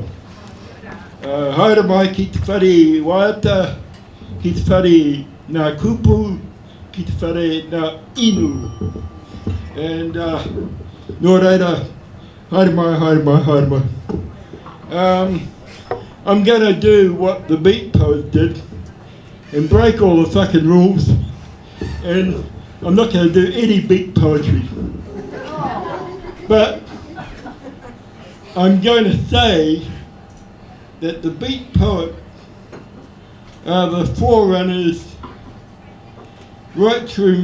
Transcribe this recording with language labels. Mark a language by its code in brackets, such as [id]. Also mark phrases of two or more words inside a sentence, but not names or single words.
[mi] Haere mai ki te whare waiata, ki te whare nā kupu, ki te whare nā inu. And nō reira, haere mai. [en] I'm going to do what the beat poet did and break all the fucking rules, and I'm not going to do any beat poetry. But I'm going to say that the beat poet are the forerunners right through